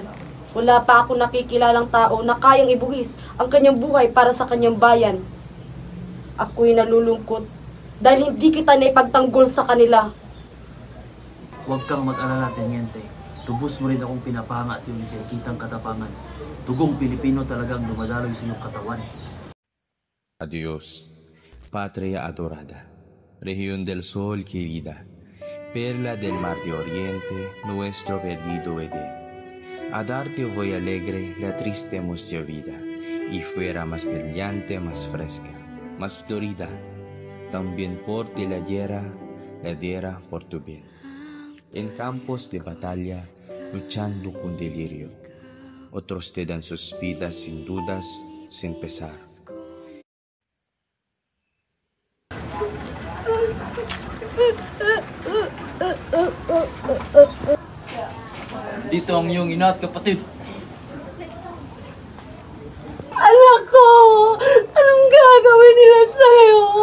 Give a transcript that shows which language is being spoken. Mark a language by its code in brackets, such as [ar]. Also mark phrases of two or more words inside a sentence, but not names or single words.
[tl] Wala pa ako nakikilalang tao na kayang ibuwis ang kanyang buhay para sa kanyang bayan. Ako'y nalulungkot dahil hindi kita naipagtanggol sa kanila. Huwag kang mag-alala, Teniente. Tubos mo rin akong pinapahanga sa iyong kitang katapangan. Tugong Pilipino talagang dumadaloy sa iyong katawan. [es] Adios, patria adorada, región del sol querida, perla del mar de oriente, nuestro perdido Edén. A darte voy alegre la triste emoción vida, y fuera más brillante, más fresca, más florida, también por ti la diera por tu bien. En campos de batalla, luchando con delirio, otros te dan sus vidas sin dudas, sin pesar. [tl] Dito ang iyong ina at kapatid. Anak ko! Anong gagawin nila sa'yo?